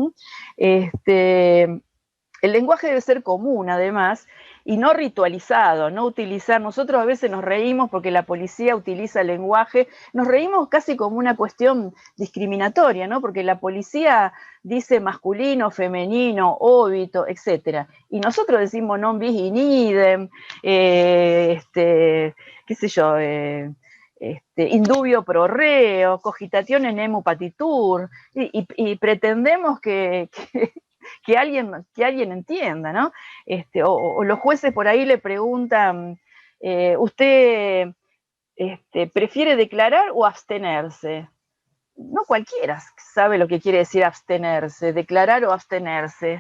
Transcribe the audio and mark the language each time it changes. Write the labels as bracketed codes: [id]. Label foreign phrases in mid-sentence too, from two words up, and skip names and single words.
[es] El lenguaje debe ser común, además, y no ritualizado, no utilizar. Nosotros a veces nos reímos porque la policía utiliza el lenguaje, nos reímos casi como una cuestión discriminatoria, ¿no? Porque la policía dice masculino, femenino, óbito, etc. Y nosotros decimos [la] non bis in idem, [es] qué sé yo, [la] indubio pro reo, cogitatione nemo patitur, [es] y pretendemos que alguien entienda, ¿no? O los jueces por ahí le preguntan, ¿usted prefiere declarar o abstenerse? No cualquiera sabe lo que quiere decir abstenerse, declarar o abstenerse.